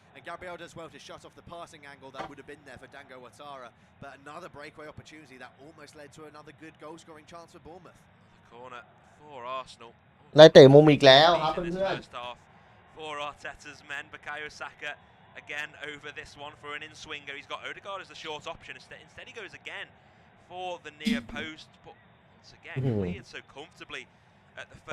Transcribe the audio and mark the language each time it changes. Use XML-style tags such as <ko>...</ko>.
<en>Gabriel does well to shut off the passing angle that would have been there for Dango Ouattara, but another breakaway opportunity that almost led to another good goal-scoring chance for Bournemouth. Corner for Arsenal.</en> <th>ได้เตะมุมอีกแล้วครับเพื่อนๆ</th> <en>For Arteta's men, Bukayo Saka again over this one for an in-swinger. He's got Odegaard as the short option. Instead he goes again for the near post, but once again cleared so comfortably at the first.</en>